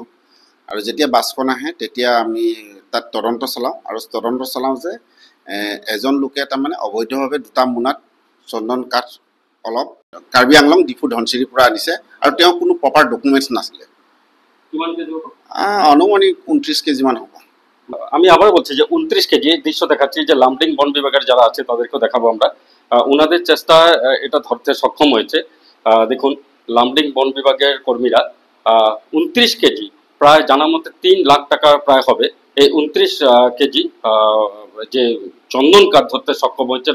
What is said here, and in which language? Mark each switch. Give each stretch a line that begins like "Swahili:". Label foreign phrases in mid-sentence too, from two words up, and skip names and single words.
Assamese: আৰু যেতিয়া বাছখন আহে তেতিয়া আমি তাত তদন্ত চলাওঁ যে এজন লোকে তাৰমানে অবৈধভাৱে 2টা মোনাত চন্দন কাঠ অলপ কাৰ্বি আংলং ডিফু ধনচিৰিৰ পৰা আনিছে আৰু তেওঁ কোনো
English: proper documents
Assamese: নাছিলে। অনুমানিক 29 কেজিমান হ'ব।
Bangla: আমি আবার বলছি যে 29 কেজি দৃশ্য দেখাচ্ছি যে লামডিং বন বিভাগের যারা আছে তাদেরকেও দেখাবো আমরা। ওনাদের চেষ্টায় এটা ধরতে সক্ষম হয়েছে। দেখুন, লামডিং বন বিভাগের কর্মীরা 29 কেজি, প্রায় জানা মতে 3 লাখ টাকা প্রায় হবে, এই 29 কেজি যে চন্দন কাঠ ধরতে সক্ষম হয়েছে।